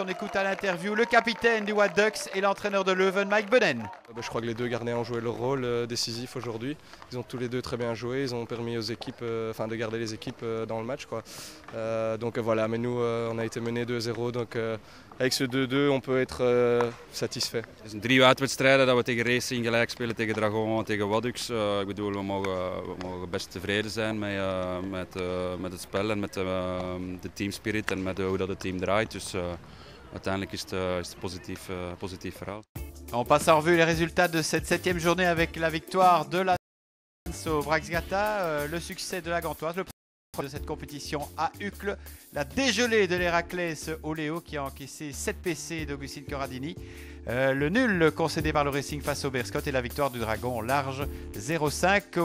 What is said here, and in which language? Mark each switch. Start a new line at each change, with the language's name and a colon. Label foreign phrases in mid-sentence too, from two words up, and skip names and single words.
French: On écoute à l'interview le capitaine du White Ducks et l'entraîneur de Leuven, Mike Benen. Je crois que les deux gardiens ont joué leur rôle décisif aujourd'hui. Ils ont tous les deux très bien joué. Ils ont permis aux équipes de garder les équipes dans le match, quoi. Donc voilà, mais nous on a été menés 2-0. Donc avec ce 2-2 on peut être satisfait.
Dutch: Het is 3 uitwedstrijden dat we tegen Racing gelijk spelen, tegen Dragon en tegen Waddux. Ik bedoel, we mogen best tevreden zijn met het spel en met de teamspirit en met hoe dat het team draait. Dus uiteindelijk is het positief verhaal.
French: On passe en revue les résultats de cette 7e journée avec la victoire de la au Braxgata, le succès de la Gantoise, le premier de cette compétition à Uccle, la dégelée de l'Héraclès au Léo qui a encaissé 7 PC d'Augustine Corradini, le nul concédé par le Racing face au Berscott et la victoire du Dragon large 0-5.